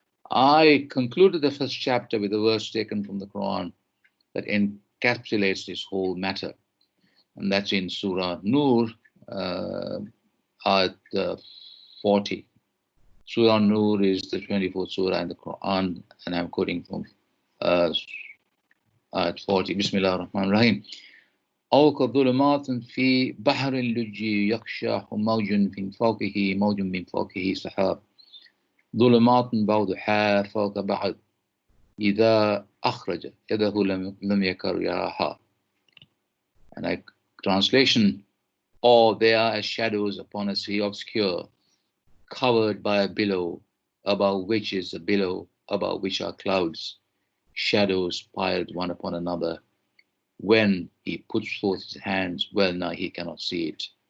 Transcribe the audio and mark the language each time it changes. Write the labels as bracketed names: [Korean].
[English] I concluded the first chapter with a verse taken from the Quran that encapsulates this whole matter, and that's in Surah Nur, at 40. Surah Nur is the 24th surah in the Quran, and I'm quoting from at 40. [Arabic] Bismillah ar-Rahman ar-Rahim. أو كظلمات في بحر لجي يغشاه موج من فوقه موج من فوقه سحاب ظلمات بعضها فوق بعض إذا أخرج يده لم يكر يراها. [English] And I translation, or they are as shadows upon a sea obscure, covered by a billow, above which is a billow, above which are clouds, shadows piled one upon another. When he puts forth his hands, well nigh he cannot see it.